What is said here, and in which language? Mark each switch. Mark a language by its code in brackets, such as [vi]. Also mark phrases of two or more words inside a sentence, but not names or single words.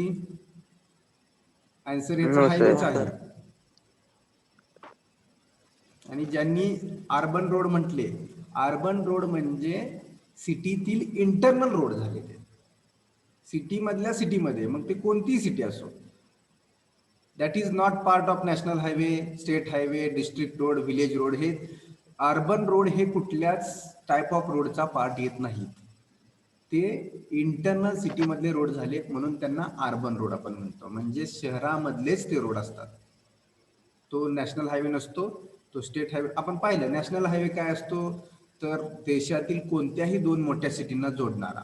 [mr] आन्सर याचा [en] No, sir. [mr] हायवेच आहे. आणि ज्यांनी [en] urban road [mr] म्हटले, [en] urban road [mr] म्हणजे सिटीतील [en] internal road [mr] झाले. ते सिटी मधल्या सिटीमध्ये, मग ते कोणतीही सिटी असो, [en] that is not part of national highway, state highway, district road, village road. [mr] हे [en] urban road [mr] हे कुठल्याच [en] type of [mr] रोडचा पार्ट येत नाहीत. ते [en] internal city [mr] मधले रोड झाले म्हणून त्यांना [en] urban road [mr] आपण म्हणतो. म्हणजे शहरामधलेच ते रोड असतात. तो [en] national highway [mr] नसतो, तो [en] state highway. [mr] आपण पाहिलं [en] national highway [mr] काय असतो, तर देशातील कोणत्याही दोन मोठ्या सिटींना जोडणारा.